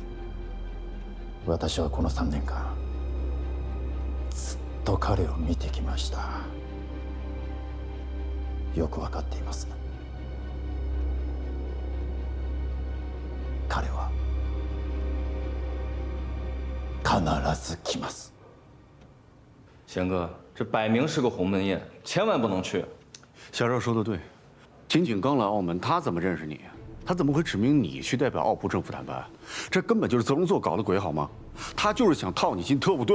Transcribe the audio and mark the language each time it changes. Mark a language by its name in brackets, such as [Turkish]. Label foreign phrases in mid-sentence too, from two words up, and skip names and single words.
[Japanese] 私はこの3年間ずっと彼を見てきました。よくわかっています。彼は必ず来ます。 [Chinese] 贤哥，这摆明是个鸿门宴，千万不能去。小赵说的对，金井刚来澳门，他怎么认识你？他怎么会指明你去代表澳葡政府谈判？这根本就是泽荣作搞的鬼，好吗？他就是想套你进特务队。